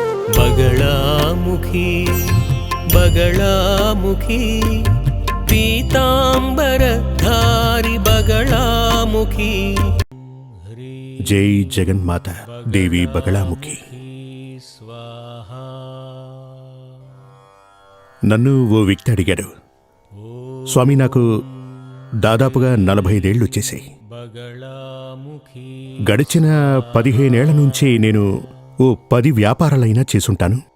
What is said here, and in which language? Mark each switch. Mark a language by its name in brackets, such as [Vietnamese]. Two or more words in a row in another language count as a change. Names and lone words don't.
[Sanskrit] बगलामुखी बगलामुखी पीतांबरधारी बगलामुखी। जय जगन्माता देवी बगलामुखी। [Telugu] నన్ను ఓ వ్యక్తి అడిగాడు, స్వామి నాకు దాదాపుగా 45 ఏళ్ళు వచ్చేసాయి. గడిచిన 15 ఏళ్ల నుంచి నేను ఓ 10 వ్యాపారాలైనా చేసుంటాను.